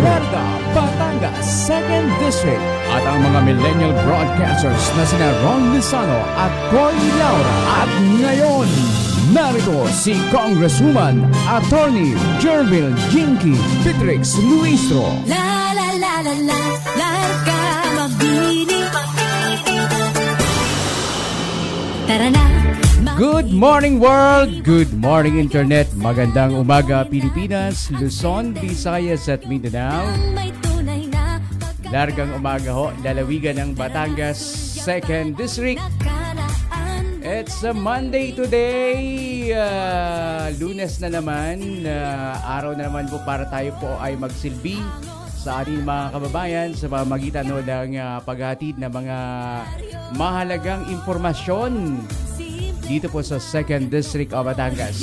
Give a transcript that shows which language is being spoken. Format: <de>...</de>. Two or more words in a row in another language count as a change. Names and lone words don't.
<tl>Larga, Batangas. Second District. At ang mga</tl> <en>millennial broadcasters</en> <tl>na sina Ron Lizano at Coy Laura. At ngayon, narito si Congresswoman Attorney Jervil Jinky Beatrix Luistro. La la la la la, larga mabini. Tara na.</tl> <en>Good morning world! Good morning internet!</en> <tl>Magandang umaga Pilipinas, Luzon, Visayas at Mindanao. May tunay na Largang umaga ho, lalawigan ng Batangas, Second District.</tl> <en>It's a Monday today,</en> <tl>Lunes na naman, araw na naman po para tayo po ay magsilbi sa ating mga kababayan sa pamamagitan ng paghatid ng mga mahalagang impormasyon dito po sa Second District of Batangas.</tl>